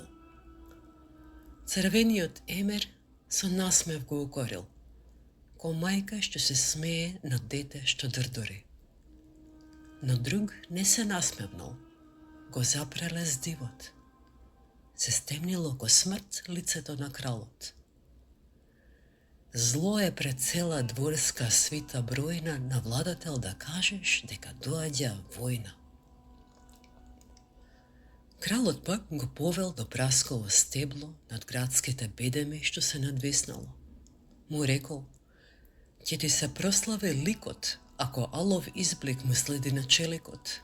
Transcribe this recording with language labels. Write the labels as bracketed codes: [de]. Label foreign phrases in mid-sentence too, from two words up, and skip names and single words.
[mk] Црвениот емир со насмев го укорил, ко мајка што се смее на дете што дрдори. Но друг не се насмевнал, го запреле здивот. Се стемнило ко смрт лицето на кралот. Зло е пред цела дворска свита бројна на владател да кажеш дека доаѓа војна. Кралот пак го повел до прасково стебло над градските бедеми што се надвиснало. Му рекол, ќе ти се прослави ликот, ако алов изблик му следи на челикот.